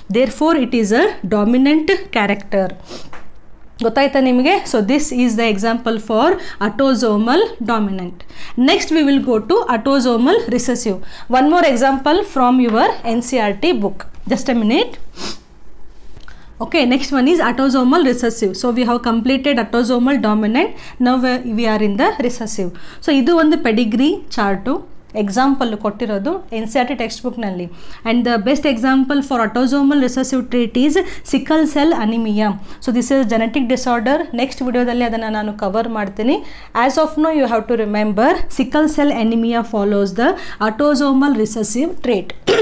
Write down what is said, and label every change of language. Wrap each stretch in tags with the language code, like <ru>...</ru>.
<en>Therefore it is a dominant character.</en> <kn>ಗೊತ್ತಾಯ್ತಾ ನಿಮಗೆ?</kn> <en>So this is the example for autosomal dominant. Next we will go to autosomal recessive. One more example from your NCERT book. Just a minute. Okay, next one is autosomal recessive. So we have completed autosomal dominant. Now we are in the recessive. So</en> <kn>ಇದು ಒಂದು</kn> <en>pedigree chart.</en> <kn>Example ಕೊಟ್ಟಿರೋದು NCERT text ಬುಕ್ನಲ್ಲಿ.</kn> <en>And the best example for autosomal recessive trait is sickle cell anaemia. So this is genetic disorder.</en> <kn>Next ವಿಡಿಯೋದಲ್ಲಿ ಅದನ್ನು ನಾನು cover ಮಾಡ್ತೀನಿ.</kn> <en>As of now you have to remember sickle cell anaemia follows the autosomal recessive trait.</en>